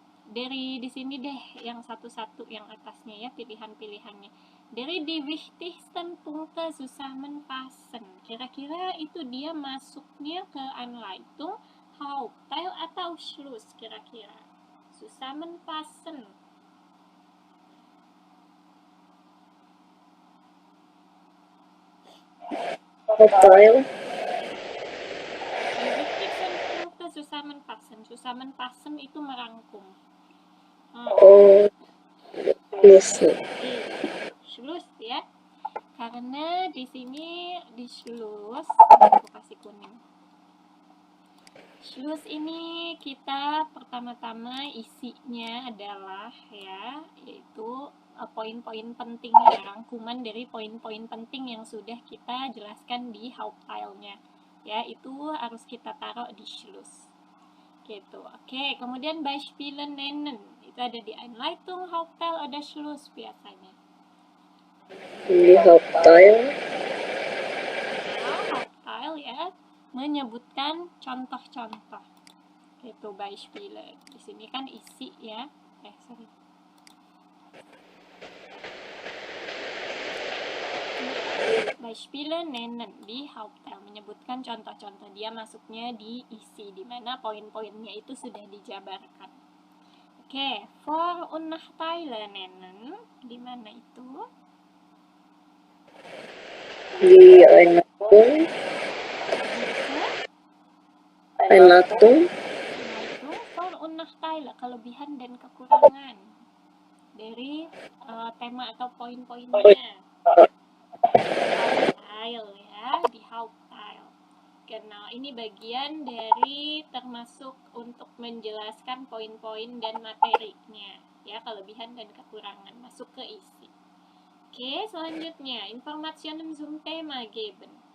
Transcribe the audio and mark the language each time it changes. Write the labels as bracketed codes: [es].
[id] dari di sini deh yang satu-satu yang atasnya ya, pilihan-pilihannya. [de] Dari die wichtigsten Punkte zusammenfassen. [id] Kira-kira itu dia masuknya ke Anleitung, Hauptteil atau Schluss kira-kira. [de] Zusammenfassen. Hauptteil. Die wichtigsten Punkte zusammenfassen. [id] Zusammenfassen itu merangkum. [de] Oh, Schluss. [id] Schluss ya. Karena di sini di Schluss aku kasih kuning. Schluss ini kita pertama-tama isinya adalah ya, yaitu poin-poin penting ya, rangkuman dari poin-poin penting yang sudah kita jelaskan di Hauptteilnya. Ya, itu harus kita taruh di Schluss. Gitu. Oke, kemudian [de] Beispiele nennen. [id] Itu ada di Einleitung, Hauptteil ada Schluss biasanya. Di Hauptteil. Hauptteil ya, menyebutkan contoh-contoh. Itu Beispiele. Di sini kan isi ya. [de] Beispiele nennen [id] di Hauptteil, menyebutkan contoh-contoh. Dia masuknya di isi, di mana poin-poinnya itu sudah dijabarkan. [de] Oke, Vor- und Nachteile nennen, [id] di mana itu? Di Einleitung. [de] Einleitung. Vor- und Nachteile, [id] kelebihan dan kekurangan dari tema atau poin-poinnya. Hauptteil ya, di Hauptteil. Genau, ini bagian dari termasuk untuk menjelaskan poin-poin dan materinya ya, kelebihan dan kekurangan masuk ke isi. [de] Oke, selanjutnya Informationen zum Thema geben.